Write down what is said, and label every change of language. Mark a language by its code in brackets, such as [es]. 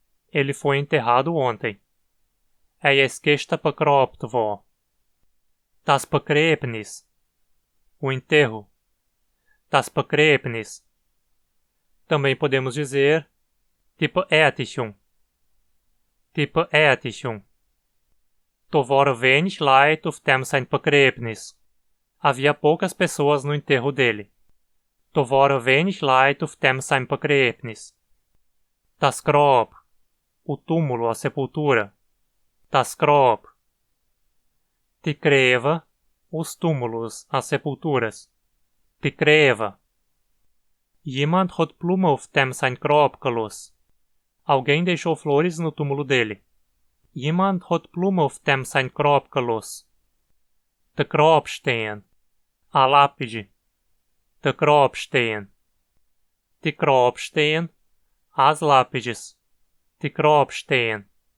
[pt] Ele foi enterrado ontem. [de] Er ist gestern begraben worden. Das Begräbnis. [pt] O enterro. [de] Das Begräbnis. [pt] Também podemos dizer die Beerdigung. [de] Die Beerdigung. Da waren wenig Leute auf dem sein Begräbnis. [pt] Havia poucas pessoas no enterro dele. [de] Da waren wenig Leute auf dem sein Begräbnis. Das Grab. [pt] O túmulo, a sepultura. [de] Das Grab. Die Gräber. [pt] Os túmulos, as sepulturas. [de] Die Gräber. Jemand hat Blumen auf dem sein Grab gelassen. [pt] Alguém deixou flores no túmulo dele. [de] Jemand hat Blumen auf dem sein Grab gelassen. Der Grabstein. [pt] A lápide. [de] Der Grabstein. Die Grabstein. [pt] As lápides. [de] Die Grabstein.